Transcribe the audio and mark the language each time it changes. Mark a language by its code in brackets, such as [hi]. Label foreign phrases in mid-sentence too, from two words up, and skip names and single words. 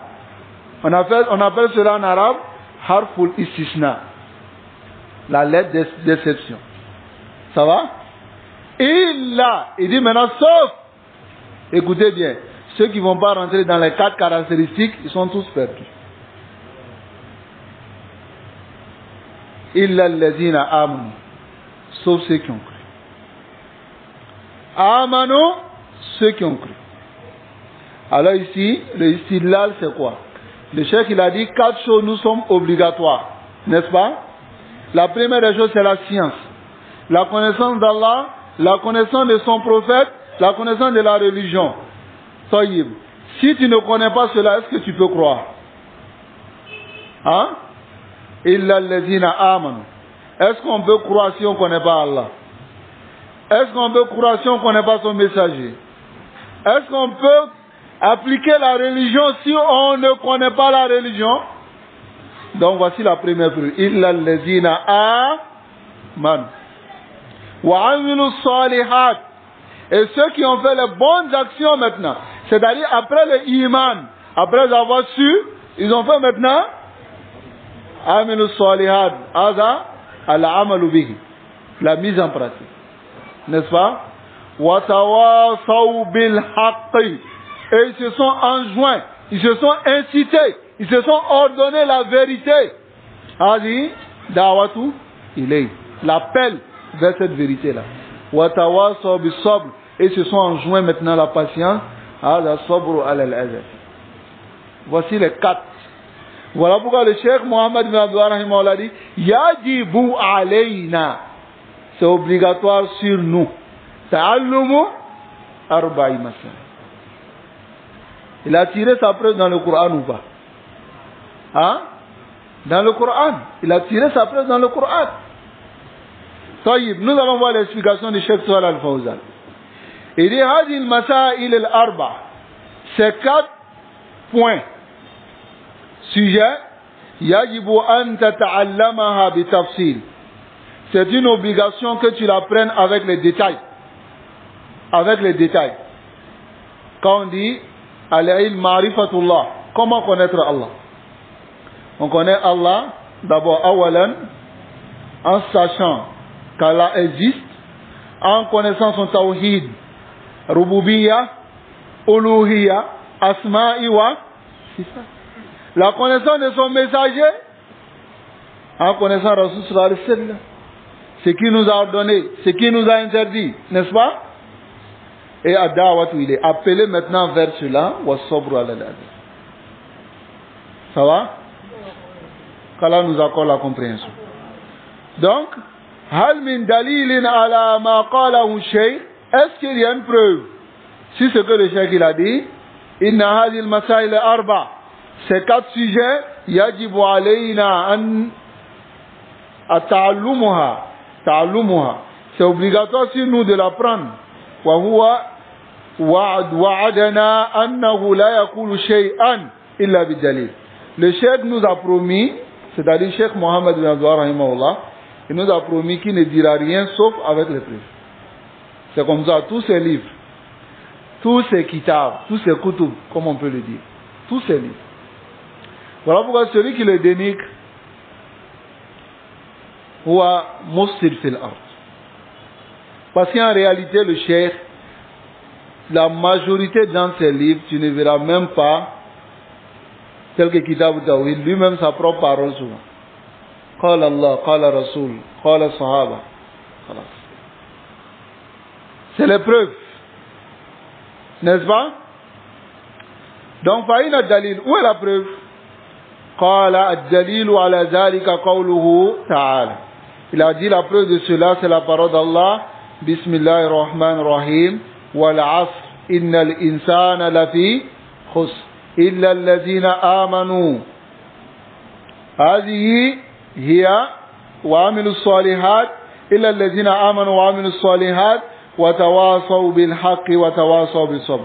[fr] On appelle cela en arabe [ar] حرف استثناء. [fr] La lettre d'exception. Ça va? Illa. Il dit maintenant sauf. Écoutez bien. Ceux qui ne vont pas rentrer dans les 4 caractéristiques, ils sont tous perdus. [ar] إلا الذين آمنوا. [fr] Sauf ceux qui ont cru. Amanu, ceux qui ont cru. Alors ici, le istidlal c'est quoi? Le cheikh il a dit 4 choses nous sommes obligatoires. N'est-ce pas? La première des choses c'est la science. La connaissance d'Allah, la connaissance de son prophète, la connaissance de la religion. Tayyib. Si tu ne connais pas cela, est-ce que tu peux croire? Hein? [ar] إلا الذين آمنوا. [fr] Est-ce qu'on peut croire si on ne connaît pas Allah? Est-ce qu'on peut croire si on ne connaît pas son messager? Est-ce qu'on peut appliquer la religion si on ne connaît pas la religion? Donc voici la première preuve. [ar] إلا الذين آمنوا وعملوا صالحات. [fr] Et ceux qui ont fait les bonnes actions maintenant, c'est-à-dire après le iman, après avoir su, ils ont fait maintenant [ar] عملوا صالحات. هذا العمل به. [fr] La mise en pratique. N'est-ce pas? [ar] وتواصوا بالحق. [fr] Et ils se sont enjoints, ils se sont incités, ils se sont ordonnés la vérité. [ar] هذي دعوة إلي. [fr] L'appel vers cette vérité-là. [ar] وتواصوا بالصبر. [fr] Et ils se sont enjoints maintenant la patience. [ar] هذا صبر على الأذى. [fr] Voici les 4. Voilà pourquoi le cheikh Mohammed bin Abdul Rahim a dit [ar] يجب علينا. [fr] C'est obligatoire sur nous. [ar] تعلم أربع مسائل. [fr] Il a tiré sa preuve dans le Coran ou pas? Hein? Dans le Coran. Il a tiré sa preuve dans le Coran. Taïb, nous allons voir l'explication du Cheikh Salih Al-Fawzan. Il dit [ar] هذه المسائل الأربع. [fr] Ces 4 points. Sujet. [ar] يجب أن تتعلمها بتفصيل. [fr] C'est une obligation que tu l'apprennes avec les détails. Avec les détails. Quand on dit [ar] العلم معرفة الله, [fr] comment connaître Allah? On connaît Allah d'abord awalan en sachant qu'Allah existe, en connaissant son tawhid, [ar] ربوبية ألوهية أسماء وصفات. [fr] La connaissance de son messager, en connaissant [ar] رسول صلى الله عليه وسلم, [fr] ce qui nous a ordonné, ce qui nous a interdit, n'est-ce pas? Et ad-da'watu il est appelé maintenant vers cela, [ar] وصبر على الأذى. [fr] Ça va? Qu'Allah nous accorde la compréhension. Donc, [ar] هل من دليل على ما قاله شيخ. [fr] Est-ce qu'il y a une preuve? Si ce que le cheikh il a dit, [ar] إن هذه المسائل أربع. [fr] Ces 4 sujets, [ar] يجب علينا أن تعلمها. [fr] C'est obligatoire sur nous de l'apprendre. [ar] وهو وعدنا أنه لا يقول شيئا إلا بالدليل. [fr] Le cheikh nous a promis, c'est-à-dire Cheikh Mohammed bin Abdullah rahimahullah, il nous a promis qu'il ne dira rien sauf avec les preuves. C'est comme ça, tous ces livres, tous ces kitabs, tous ces kutub, comme on peut le dire, tous ces livres. Voilà pourquoi celui qui le dénigre, [ar] هو مفسد في الأرض. [fr] Parce qu'en réalité, le cheikh, la majorité dans ses livres, tu ne verras même pas tel que Kitab Tawhid, lui-même sa propre parole souvent. [ar] قال الله قال رسول قال صحابة. [fr] C'est les preuves. N'est-ce pas? Donc, [ar] فأين دليل. [fr] Où est la preuve? [ar] قال الدليل على ذلك قوله تعالى. [fr] Il a dit la preuve de cela, c'est la parole d'Allah. [ar] بسم الله الرحمن الرحيم والعصر إن الإنسان لفي خسر. إلا الذين آمنوا هذه هي وعملوا الصالحات إلا الذين آمنوا وعملوا الصالحات وتواصوا بالحق وتواصوا بالصبر.